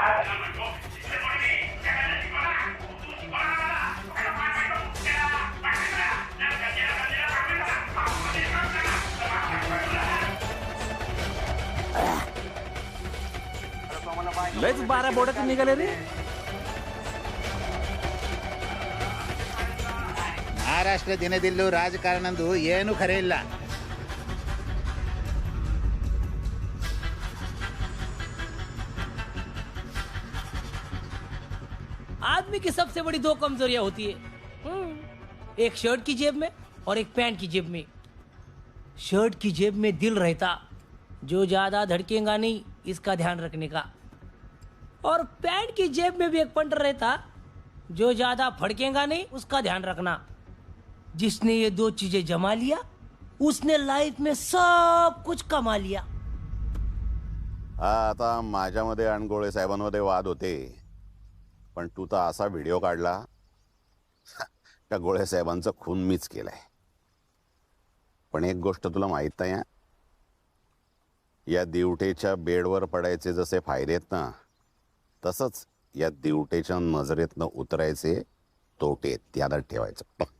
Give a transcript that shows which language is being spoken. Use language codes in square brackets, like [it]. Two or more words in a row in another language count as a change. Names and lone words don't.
[mr] लयच 12 बोटातून निघाले रे. [kn] ಮಹಾರಾಷ್ಟ್ರ ದಿನದಲ್ಲೂ ರಾಜಕಾರಣಂದು ಏನು ಖರೆ ಇಲ್ಲ. [hi] आदमी की सबसे बड़ी 2 कमजोरियां होती है, एक शर्ट की जेब में और एक पैंट की जेब में. शर्ट की जेब में दिल रहता, जो ज्यादा धड़केगा नहीं इसका ध्यान रखने का. और पैंट की जेब में भी एक पंटर रहता, जो ज्यादा फड़केगा नहीं उसका ध्यान रखना. जिसने ये 2 चीजें जमा लिया उसने लाइफ में सब कुछ कमा लिया. [mr] हा आता माझ्यामध्ये आणि गोळे साहेबांमध्ये वाद होते, पण तू तर असा व्हिडिओ काढला त्या गोळे साहेबांचा खून मीच केलाय. पण एक गोष्ट तुला माहित नाही, या दिवटेच्या बेडवर पडायचे जसे फायदे आहेत ना, तसंच या दिवटेच्या नजरेतनं उतरायचे तोटे त्याला ठेवायचं पक्क.